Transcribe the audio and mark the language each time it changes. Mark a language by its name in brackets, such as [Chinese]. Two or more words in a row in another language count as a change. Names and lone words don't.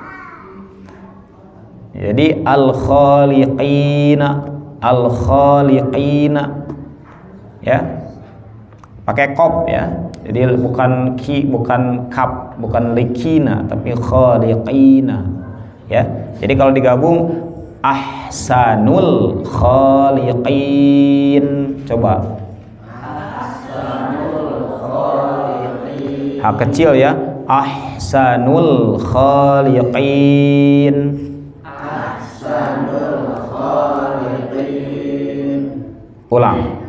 [Indonesian] Jadi al-khaliqina ya, pakai qaf ya. Jadi bukan kap, bukan likina, tapi khaliqina ya. Jadi kalau digabung [Arabic] أحسن الخالقين. [Indonesian] Coba [Arabic] أحسن الخالقين, [Indonesian] ha kecil ya, [Arabic] أحسن الخالقين. [Indonesian] Ulang.